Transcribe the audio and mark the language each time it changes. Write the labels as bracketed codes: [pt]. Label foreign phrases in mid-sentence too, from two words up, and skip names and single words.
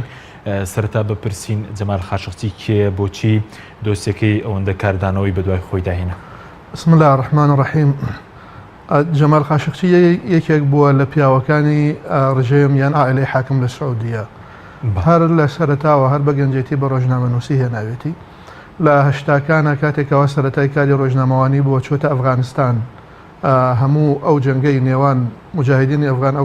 [ckb] سەرتا بپرسین جەمال خاشقچی کێ بۆچی دۆسیەکەی ئەوەندە کاردانەوەی بەدوای خۆی داهێنا؟ [ar] بسم الله الرحمن الرحیم. [ckb] جەمال خاشقچی یەکێک بووە لە پیاوەکانی ڕژێم یان ئائیلەی حاکم لە سعودیە. هەر لە سەرەتاوە هەر بە گەنجێتی بە ڕۆژنامەنووسی هێناوێتی. لە هەشتاکانە کاتێکەوە سەرەتای کاری ڕۆژنامەوانی بۆ چۆتە ئەفغانستان، هەموو ئەو جەنگەی نێوان مجاهدینی ئەفغان ئەو